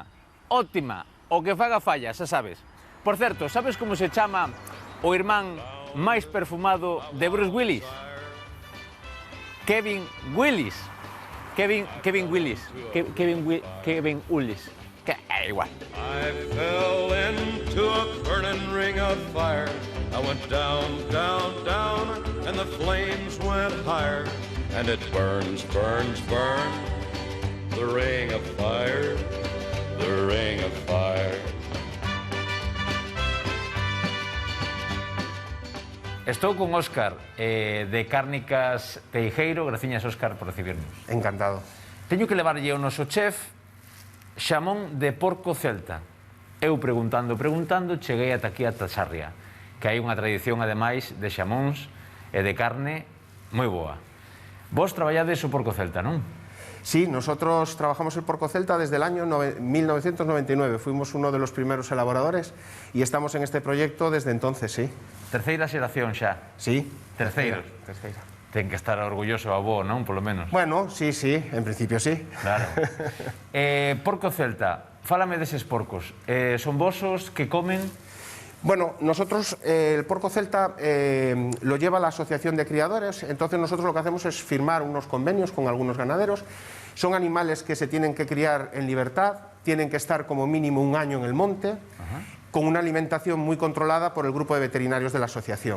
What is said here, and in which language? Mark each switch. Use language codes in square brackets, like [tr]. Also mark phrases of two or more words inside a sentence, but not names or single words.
[gl] Óptima, o que faga falla, xa sabes. Por certo, sabes como se chama o irmán máis perfumado de Bruce Willis? Kevin Willis. Kevin Willis. Kevin Willis. Que é igual. [en] I fell into a burning ring of fire. I went down, down, down, and the flames went higher. And it burns, burns, burns, the ring of fire, the ring of fire. [gl] Estou con Óscar de Cárnicas Teijeiro. Graciñas, Óscar, por recibirnos. Encantado. Teño que levarlle ao noso chef xamón de porco celta. Eu preguntando, cheguei ata aquí a Sarria, que hai unha tradición, ademais, de xamóns e de carne moi boa. Vos traballades o porco celta, non? [es] Sí, nosotros trabajamos el porco celta desde el año 1999. Fuimos uno de los primeros elaboradores y estamos en este proyecto desde entonces, sí. [gl] Terceira xeración xa. [es] Sí. [gl] Terceira. Ten que estar orgulloso a vos, non? Polo menos. [es] Bueno, sí, en principio sí. Claro. [gl] Porco celta, fálame deses porcos. Son vosos que comen? [es] Bueno, nosotros el porco celta lo lleva la Asociación de Criadores, entonces nosotros lo que hacemos es firmar unos convenios con algunos ganaderos. Son animales que se tienen que criar en libertad, tienen que estar como mínimo un año en el monte, con una alimentación muy controlada por el grupo de veterinarios de la asociación.